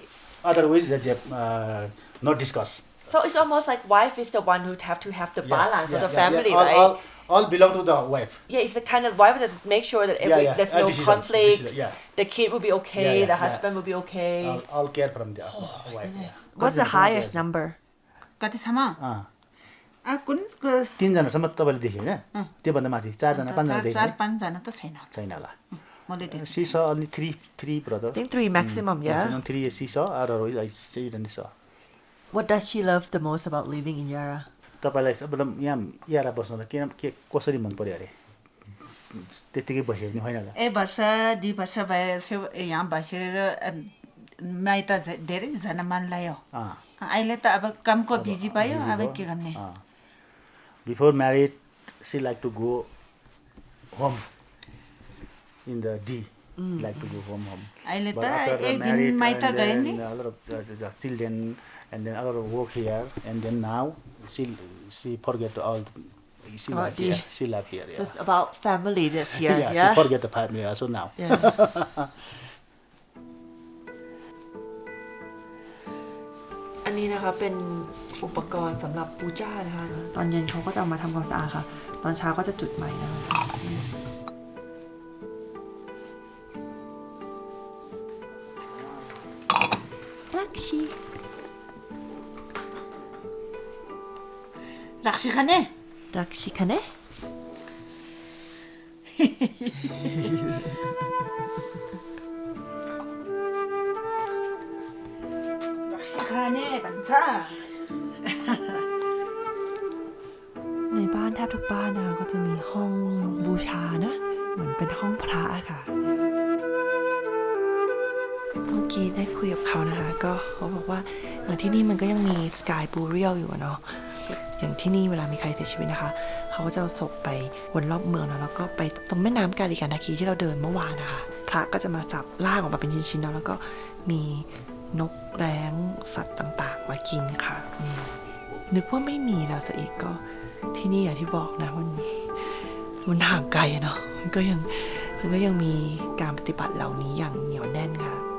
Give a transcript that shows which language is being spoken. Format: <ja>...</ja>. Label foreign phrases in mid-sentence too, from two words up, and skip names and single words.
<en>Otherwise, they not discuss. So it's almost like wife is the one who have to have the balance of the family, all, right? All belong to the wife. Yeah, it's the kind of wife that make sure that there's no decision, conflict. decision, yeah. The kid will be okay. Yeah, the yeah. husband will be okay. All care from the wife. What's the highest number?</en> <ne>कतिसम्म अँ, कुन 3जनासम्म तपाईँले देख्यो होइन त्योभन्दा माथि 4जना 5जना देख्यो 4-5 त छैन छैन होला मैले देखेँ</ne> <en>she saw only three brother. I think 3 maximum, yeah. Maximum 3 she saw, otherwise like she didn't saw. What does she love the most about living in Yara?</en> <ne>तपाईँलाई सबभन्दा यहाँ यारा बस्न के कसरी मन पर्यो अरे त्यतिकै बस्यो भने होइन होला 1 वर्ष 2 वर्ष भएपछि यहाँ बसेर माइत धेरैजना मन लाग्यो अँ, अहिले त अब कामको बिजी भयो अब के गर्ने अँ.</ne> <en>Before married, she like to go home in the D. Like to go home.</en> <ne>अहिले</ne> <en>But</en> <ne>त</ne> <en>after the</en> <ne>एक दिन</ne> <en>married,</en> <ne>माइत</ne> <en>and</en> <ne>गयो</ne> <en>then</en> <ne>नि</ne> <en>a lot of the children, and then a lot of work here, and then now she forget all. She About love here. the- She love here. Yeah. It's about family that's here, Yeah, yeah? she forget the family also now. Yeah.</en> <th>อันนี้นะคะเป็นอุปกรณ์สำหรับปูจ้านะคะ ตอนเย็นเขาก็จะเอามาทำความสะอาดค่ะ ตอนเช้าก็จะจุดใหม่นะคะรักชี</th> <ne>राक्सी खाने</ne> <th>รักชีคะเนะ</th> <ne>राक्सी खाने भन्छ</ne> <th>ในบ้านแทบทุกบ้านนะคะก็จะมีห้องบูชานะ เหมือนเป็นห้องพระอะค่ะ เมื่อกี้ได้คุยกับ เขานะคะ ก็เขาบอกว่าที่นี่มันก็ยังมี</th> <en>sky burial</en> <th>อยู่อะเนาะ อย่างที่นี่เวลามีใครเสียชีวิตนะคะ เขาก็จะเอาศพไปวนรอบเมืองนะแล้วก็ไปตรงแม่น้ำกาลิกันทาคีที่เราเดินเมื่อวานนะคะพระก็จะมาสับล่างออกมาเป็นชิ้นๆแล้วก็มีนกแร้งสัตว์ต่างๆมากินค่ะนึกว่าไม่มีแล้วซะอีกก็ที่นี่อย่างที่บอกนะมันห่างไกลเนาะมันก็ยังมีการปฏิบัติเหล่านี้อย่างเหนียวแน่นค่ะ</th>